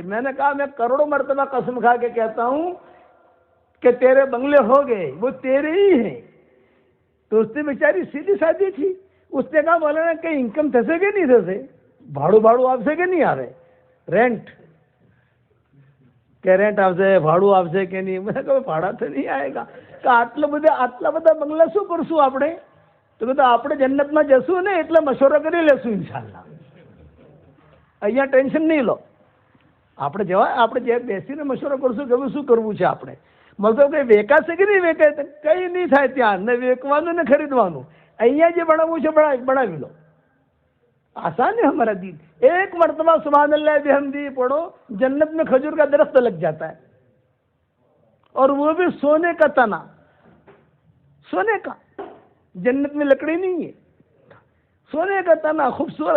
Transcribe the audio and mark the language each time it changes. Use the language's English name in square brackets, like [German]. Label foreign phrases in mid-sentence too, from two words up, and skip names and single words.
[Urdu] میں نے کہا میں کروڑوں مرتبہ قسم کھا کے کہتا ہوں کہ تیرے بنگلے ہو گئے، وہ تیرے ہی ہیں. تو اس نے بیچاری سیدھی سادھی تھی، اس نے کہا مولانا کہ [Gujarati] ઇન્કમ થશે કે નહીં થશે, ભાડું આપશે કે નહીં [Urdu] آ رہے، رینٹ آپ سے، [Gujarati] ભાડું આપશે કે નહીં. [Urdu] میں نے کہا بھاڑا تو نہیں آئے گا. [Gujarati] کہ આટલા બધા બંગલા શું કરશું આપણે? તો કીધું આપણે જન્નતમાં જશું ને એટલે મશવરો કરી લેશું ઇન્શાલ્લાહ. અહીંયા ટેન્શન નહીં લો, આપણે જે બેસીને મશવરો કરશું કે હવે શું કરવું છે આપણે. મતલબ કે વેચાશે કે નહીં વેચાય, કંઈ નહીં થાય ત્યાં, ને વેચવાનું ને ખરીદવાનું. અહીંયા જે બનાવવું છે બનાવી લો. [Urdu] آسان ہے ہمارا دین. ایک مرتبہ [Arabic] سبحان اللہ بحمدی [Urdu] پڑھو، جنت میں کھجور کا درخت لگ جاتا ہے، اور وہ بھی سونے کا تنا، سونے کا. جنت میں لکڑی نہیں ہے، سونے کا تنا خوبصورت.